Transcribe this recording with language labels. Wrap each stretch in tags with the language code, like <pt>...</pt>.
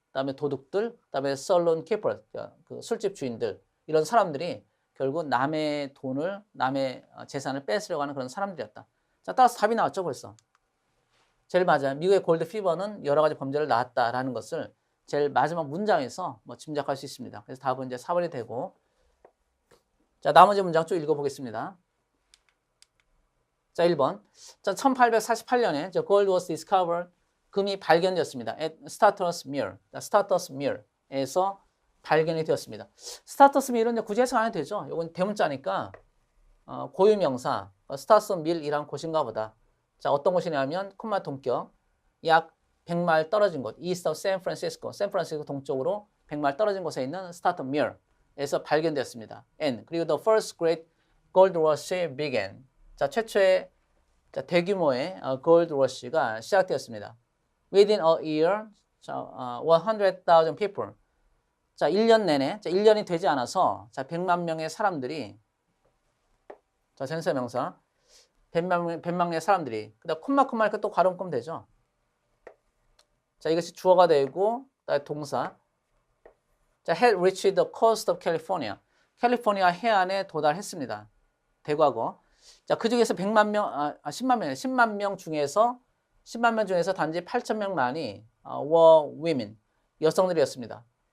<ko>그다음에 도둑들, 그다음에 썰론 키퍼, 그 술집 주인들 이런 사람들이 결국 남의 돈을, 남의 재산을 뺏으려고 하는 그런 사람들이었다. 자, 따라서 답이 나왔죠, 벌써. 제일 맞아요. 미국의 골드 피버는 여러 가지 범죄를 낳았다라는 것을 제일 마지막 문장에서 뭐 짐작할 수 있습니다. 그래서 답은 이제 4번이 되고, 자, 나머지 문장 쭉 읽어보겠습니다. 자, 1번.</ko> <en>자, 1848년에 gold was discovered.</en> <ko>금이 발견되었습니다.</ko> <en>at Status Mill.</en> <ko>Status Mill에서 발견이 되었습니다. 스타터스 밀은 굳이 해석 안 해도 되죠. 이건 대문자니까 고유명사 스타터스 밀이란 곳인가 보다. 자, 어떤 곳이냐면 콤마 동격 약 100마일 떨어진 곳</ko> <en>east of San Francisco</en> <ko>샌프란시스코 동쪽으로 100마일 떨어진 곳에 있는 스타터스 밀에서 발견되었습니다.</ko> <en>And</en> <ko>그리고</ko> <en>the first great gold rush began.</en> <ko>자, 최초의 대규모의 gold rush가 시작되었습니다.</ko> <en>Within a year, 100,000 people.</en> <ko>자, 1년 내내, 자, 1년이 되지 않아서, 자, 100만 명의 사람들이, 자, 전세명사, 100만 명의 사람들이, 그 다음 콤마 이렇게 또 괄호 묶으면 되죠. 자, 이것이 주어가 되고, 그다음에 동사.</ko> <en>자, had reached the coast of California.</en> <ko>캘리포니아 해안에 도달했습니다. 대과거. 자, 그 중에서 10만 명 중에서 단지 8,000명만이</ko> <en>were women,</en> <ko>여성들이었습니다.</ko>